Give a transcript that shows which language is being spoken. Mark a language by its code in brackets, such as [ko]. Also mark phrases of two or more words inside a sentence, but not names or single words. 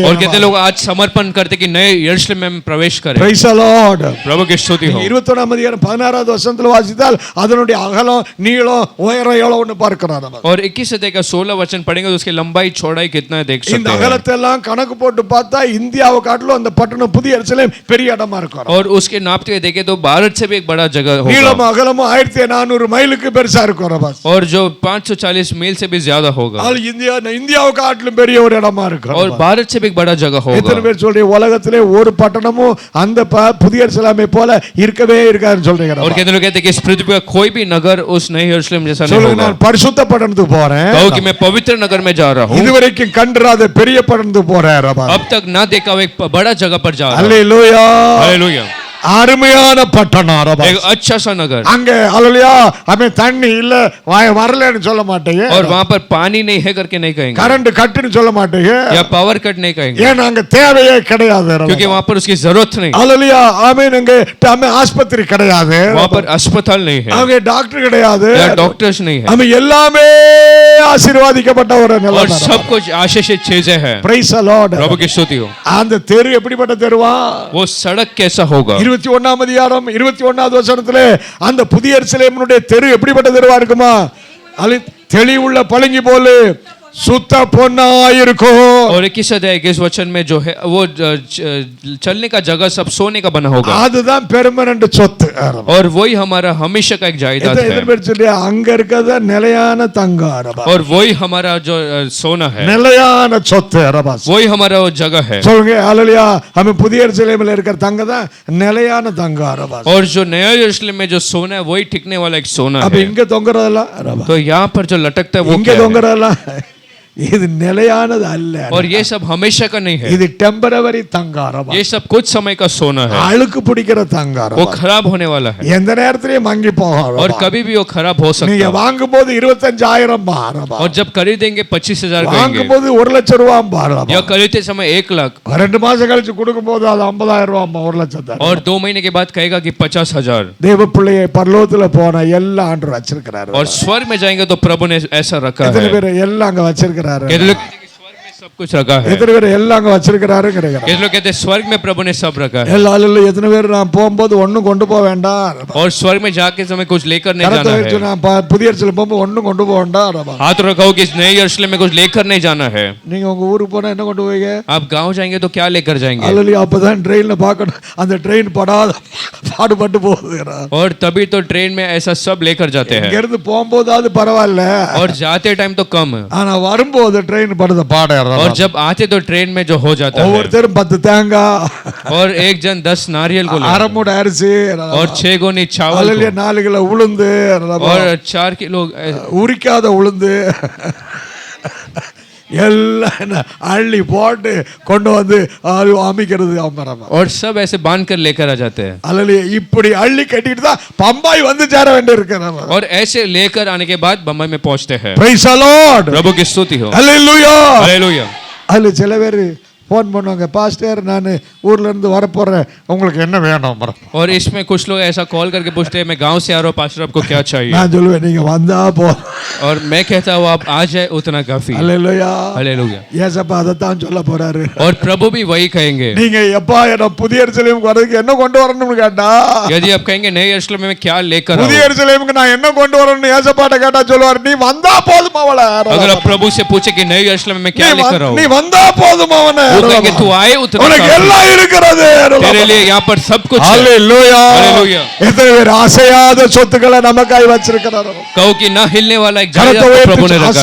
[hi] और कितने लोग आज समर्पण करते कि नए यरूशलेम में प्रवेश करें. [en] Praise the Lord. [hi] प्रभु की स्तुति हो. [ta] 21ஆம் அதிகாரம் 16வது வசனத்துல வாசித்தால் அதனுடைய அகலம், நீளம், உயரம் எவ்வளவுன்னு பார்க்கிறோம். [hi] और 21 अध्याय का 16 वचन पढ़ेंगे तो उसकी लंबाई चौड़ाई कितना है देख [ta] இந்த [hi] सकते हैं. [ta] அகலத்தை எல்லாம் கணக்கு போட்டு போட்டு பார்த்தா இந்தியாவை காட்டிலும் அந்த பட்டணம் புதிய எருசலேம் பெரிய இடமா இருக்கும். [hi] और उसके नापते हुए देखे तो भारत से भी एक बड़ा जगह होगा [ta] நீளம் அகலமும் 1400 மைலுக்கு பெருசா இருக்கும் ரபாஸ். [hi] और जो 540 मील से भी ज्यादा होगा [ta] அது இந்தியாவை காட்டிலும் பெரிய ஒரு இடமா இருக்கும். [hi] और भारत से भी एक बड़ा जगह [ta] எத்தனை [hi] होगा. [ta] பேர் சொல்றீங்க உலகத்திலே ஒரு பட்டணமும் அந்த புதிய எருசலேமை போல இருக்கவே இருக்காதுன்னு சொல்றீங்க? [hi] और कहते लोग कहते हैं कि इस पृथ्वी का कोई भी नगर उस नए यरूशलेम जैसा नहीं [ta] சொல்லுங்க, [hi] होगा. [ta] நான் பரிசுத்த பட்டணத்துக்கு போறேன். [hi] कहो कि मैं पवित्र नगर में जा रहा हूँ. [ta] இதுவரைக்கும் கண்டிராத பெரிய பட்டணத்துக்கு போறேன் ரபாஸ். [hi] अब तक ना देखा हुआ एक बड़ा जगह पर जा रहा हूँ. [ta] அல்லேலூயா. [hi] हालेलुया. [ta] அருமையான பட்டணம் ரபாஸ். [hi] एक अच्छा सा नगर. [ta] அங்க அல்லேலூயா அவன் தண்ணி இல்ல வரலன்னு சொல்ல மாட்டீங்க. [hi] और वहाँ पर पानी नहीं है करके नहीं कहेंगे [en] current cut [ta] சொல்ல மாட்டீங்க. [hi] या [en] power cut [hi] नहीं कहेंगे [ta] ஏன்னா அங்க தேவையே கிடையாது ரபாஸ். [hi] क्योंकि वहाँ पर उसकी जरूरत नहीं. [ta] அல்லேலூயா ஆமென். அங்க ஆஸ்பத்திரி கிடையாது. [hi] वहाँ पर अस्पताल नहीं है [ta] அங்க டாக்டர் கிடையாது. [hi] या डॉक्टर्स नहीं है [ta] அங்க எல்லாமே ஆசீர்வாதிக்கப்பட்ட ஒரு [hi] और [ta] நிலம். [hi] सब कुछ आशीषित चीजें हैं. [en] Praise the Lord. [hi] प्रभु की स्तुति हो. [ta] அந்த தெரு எப்படிப்பட்ட தெருவா? [hi] वो सड़क कैसा होगा? [ta] 21ஆம் அதிகாரம் 21வது வசனத்திலே அந்த புதிய எருசலேமினுடைய தெரு எப்படிப்பட்ட தெருவா இருக்குமா? அது தெளிவுள்ள பளிங்கு போல சுத்த பொன்னாயிருக்கும். [hi] और 21 अध्याय 21 वचन में जो है वो चलने का जगह सब सोने का बना होगा [ta] அதுதான் பெர்மனன்ட் சொத்து. [hi] और वही हमारा हमेशा का एक जायदाद है [ta] அங்க இருக்கிறது நிலையான தங்கம். [hi] और वही हमारा जो सोना है [ta] நிலையான சொத்து ரபாஸ். [hi] वही हमारा वो जगह है. [ta] சொல்லுங்க ஹalleluya. हम புதிய எருசலேமில் இருக்கிற தங்கம் தான் நிலையான தங்கம் ரபாஸ். [hi] और जो नया यरूशलेम में जो सोना है वही टिकने वाला एक सोना [ta] அப்ப [hi] है. [ta] இங்க தொங்கறதெல்லாம் ரபாஸ். [hi] तो यहाँ पर जो लटकता है वो [ta] இங்க [hi] क्या है? [ta] தொங்கறதெல்லாம் இது நிலையானது அல்ல. [hi] और ये सब हमेशा का नहीं है. [ta] இது டெம்பரவரி தங்கம் ரபாஸ். [hi] ये सब कुछ समय का सोना है. [ta] அழுக்கு பிடிக்கிற தங்கம் [hi] वो [ta] ரபாஸ். [hi] खराब होने वाला है [ta] எந்த நேரத்திலயும் மங்கி போகும். [hi] और कभी भी वो खराब हो सकता [ta] நீங்க [hi] है. [ta] வாங்கும்போது 25,000 ரபாஸ். [hi] और जब खरीदेंगे 25,000 कहेंगे [ta] வாங்கும்போது 1,00,000 ரூபாய் [hi] या खरीदते समय 1 लाख [ta] 2 மாசம் கழிச்சு கொடுக்கும்போது அது 50,000 ரூபாய் 1,00,000. [hi] और 2 महीने के बाद कहेगा कि 50,000. [ta] தேவ பிள்ளையை பரலோகத்துல போன எல்லா ஆண்டு வச்சிருக்கிறாரு. [hi] और स्वर्ग में जाएंगे तो प्रभु ने ऐसा रखा [ta] எத்தனை [hi] है. [ta] பேர் எல்லாம் அங்க வச்சிருக்கிறாரு? [hi] कहते लोग कहते हैं कि स्वर्ग में सब कुछ रखा है. [ta] எத்தனை பேர் எல்லாம் அங்க வச்சிருக்கிறாரு கிடையாது? [hi] कहते लोग कहते हैं स्वर्ग में प्रभु ने सब रखा है. [ta] எல்லாரும் எத்தனை பேர் நான் போகும்போது ஒண்ணும் கொண்டு போக வேண்டாம்? [hi] और स्वर्ग में जाके समय कुछ लेकर नहीं [ta] கரத்தை [hi] जाना [ta] வச்சு [hi] है. [ta] நான் புதிய எருசலேம் போகும்போது ஒண்ணும் கொண்டு போக வேண்டாம். [hi] हाथ रखाओ कि इस नए यरूशलेम में कुछ लेकर नहीं जाना है. [ta] நீங்க உங்க ஊருக்கு போனா என்ன கொண்டு போவீங்க? [hi] आप गांव जाएंगे तो क्या लेकर जाएंगे? [ta] அல்லேலூயா. அப்பதான் ட்ரெயின்ல பார்க்கணும் அந்த ட்ரெயின் படாத பாடுபட்டு போகுது. [hi] और तभी तो ट्रेन में ऐसा सब लेकर जाते [ta] இங்க [hi] हैं. [ta] இருந்து போகும்போது அது பரவாயில்ல. [hi] और जाते टाइम तो कम है. [ta] ஆனா வரும்போது ட்ரெயின் படுத பாடம். [hi] और जब आते तो ट्रेन में जो हो जाता है. [ta] ஒவ்வொருத்தரும் 10 தேங்காய் [hi] और एक जन 10 नारियल को ले [ta] அரை மூடை அரிசி [hi] और 6 गोनी चावल [ta] அல்லேலூயா. 4 கிலோ உளுந்து [hi] और 4 किलो [ta] உரிக்காத உளுந்து எல்லாம் அள்ளி போட்டு கொண்டு வந்து அமைக்கிறது. [hi] और सब ऐसे बांध कर लेकर आ जाते हैं. [ta] அல்லேலூயா. இப்படி அள்ளி கட்டிட்டு தான் பம்பாய் வந்து சேர வேண்டியிருக்கு. [hi] और ऐसे लेकर आने के बाद बम्बई में पहुंचते हैं. [en] Praise the Lord. [hi] प्रभु की स्तुति हो. [ta] அல்லேலூயா. [hi] हालेलुया. [ta] அதுல சில பேர் ஃபோன் பண்ணுவாங்க, பாஸ்டர் நான் ஊர்ல இருந்து வர போறேன், உங்களுக்கு என்ன வேணும்? [hi] और इसमें कुछ लोग ऐसा कॉल करके पूछते हैं मैं गांव से आ रहा हूँ पास्टर आपको क्या चाहिए? [ta] நான் சொல்லுவேன் நீங்க வந்தா போ. [hi] और मैं कहता हूँ आप आ जाए उतना काफी. [ta] அல்லேலூயா. [hi] हालेलुया. [ta] ஏசப்பா அதைத்தான் சொல்ல போறாரு. [hi] और प्रभु भी वही कहेंगे. [ta] நீங்க எப்பா என்ன புதிய எருசலேமுக்கு வரதுக்கு என்ன கொண்டு வரணும்னு கேட்டா, [hi] यदि आप कहेंगे नए यरूशलेम में क्या लेकर [ta] புதிய [hi] आऊं? [ta] எருசலேமுக்கு நான் என்ன கொண்டு வரணும்னு ஏசப்பாட்ட கேட்டா சொல்லுவார், நீ வந்தா போதும் அவள. [hi] अगर आप प्रभु से पूछे कि नए यरूशलेम में क्या लेकर [ta] நீ [hi] आऊं? [ta] வந்தா போதும் அவனே. [hi] वो कहेंगे तू आए उतना [ta] உனக்கு [hi] काफी. [ta] எல்லாம் இருக்கிறது. [hi] तेरे लिए यहाँ पर सब कुछ है. [ta] அல்லேலூயா. [hi] हालेलुया. [ta] எத்தனை பேர் அசையாத சொத்துக்களை நமக்காய் வச்சிருக்கிறாரோ? [hi] कहो कि ना हिलने वाला एक [ta] கரத்தை [hi] जायदाद को प्रभु ने [ta] உயர்த்தி [hi] रखा है.